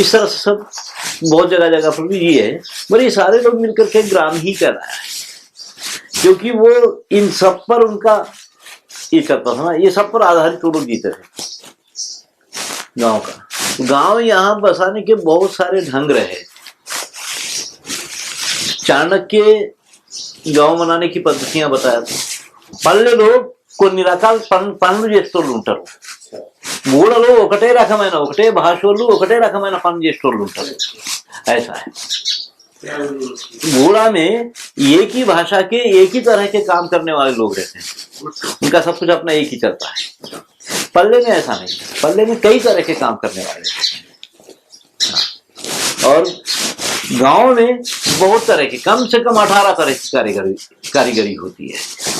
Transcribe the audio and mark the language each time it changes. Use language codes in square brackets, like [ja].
[hi] इस तरह से सब बहुत जगह जगह पर भी ये है, पर ये सारे लोग मिलकर के ग्राम ही कहलाया है, क्योंकि वो इन सब पर उनका ये करता था ना, ये सब पर आधारित वो लोग जीते थे गांव का। गांव यहाँ बसाने के बहुत सारे ढंग रहे। चाणक्य गांव बनाने की पद्धतियां बताया था। [te] పల్లెలో కొన్ని రకాల పనులు చేసేటోళ్ళు ఉంటారు, ఊళ్ళలో ఒకటే రకమైన ఒకటే భాషోళ్ళు ఒకటే రకమైన పనులు చేసేటోళ్ళు ఉంటారు। [hi] ऐसा है, बूढ़ा में एक ही भाषा के एक ही तरह के काम करने वाले लोग रहते हैं, उनका सब कुछ अपना एक ही चलता है। पल्ले में ऐसा नहीं है, पल्ले में कई तरह के काम करने वाले हैं। और गांव में बहुत तरह की, कम से कम 18 तरह की कारीगरी होती है।